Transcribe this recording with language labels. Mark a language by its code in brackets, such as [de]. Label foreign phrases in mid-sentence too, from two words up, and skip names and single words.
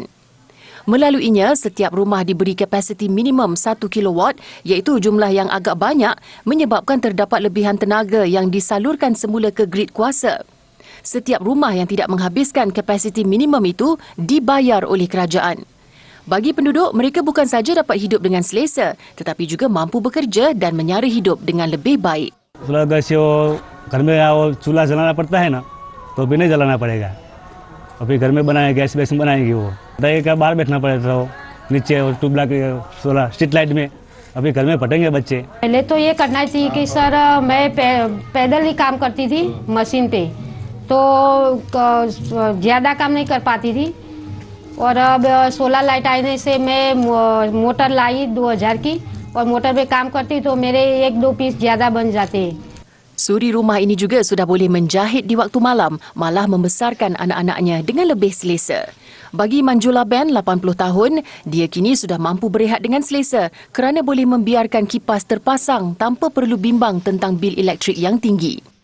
[ms] Melaluinya, setiap rumah diberi kapasiti minimum 1 kilowatt iaitu jumlah yang agak banyak menyebabkan terdapat lebihan tenaga yang disalurkan semula ke grid kuasa. Setiap rumah yang tidak menghabiskan kapasiti minimum itu dibayar oleh kerajaan. Bagi penduduk, mereka bukan saja dapat hidup dengan selesa tetapi juga mampu bekerja dan menyara hidup dengan lebih baik. [hi] घर में चूल्हा जलाना पड़ता है ना, तो भी नहीं जलाना पड़ेगा। अभी घर में बनाए गैस बेस में बनाएगी वो, का बाहर बैठना पड़ेगा तो नीचे और ट्यूबलाइट [en] solar street light [hi] में अभी घर में फटेंगे बच्चे। पहले तो ये करना चाहिए कि सर मैं पैदल ही काम करती थी मशीन पे, तो ज़्यादा काम नहीं कर पाती थी और अब [en] solar light [hi] आने से मैं मोटर लाई 2000 की और मोटर पे काम करती तो मेरे 1-2 पीस ज़्यादा बन जाते। [ms] Suri rumah ini juga sudah boleh menjahit di waktu malam, malah membesarkan anak-anaknya dengan lebih selesa. Bagi Manjula Ben, 80 tahun, dia kini sudah mampu berehat dengan selesa kerana boleh membiarkan kipas terpasang tanpa perlu bimbang tentang bil elektrik yang tinggi.